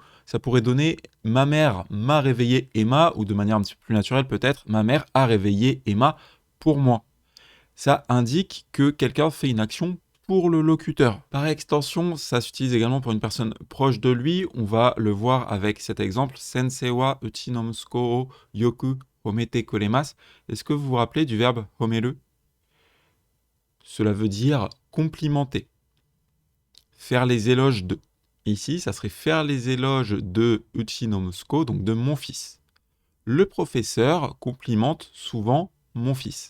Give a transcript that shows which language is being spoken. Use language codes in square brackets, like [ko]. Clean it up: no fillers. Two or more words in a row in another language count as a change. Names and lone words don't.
[fr] Ça pourrait donner ma mère m'a réveillé Emma, ou de manière un petit peu plus naturelle peut-être, ma mère a réveillé Emma pour moi. Ça indique que quelqu'un fait une action pour le locuteur. Par extension, ça s'utilise également pour une personne proche de lui. On va le voir avec cet exemple. [ja] 先生はうちの息子をよく褒めてくれます. [fr] Est-ce que vous vous rappelez du verbe homeru? Cela veut dire complimenter, faire les éloges de. Ici, ça serait faire les éloges de [ja] うちの息子, [fr] donc de mon fils. Le professeur complimente souvent mon fils.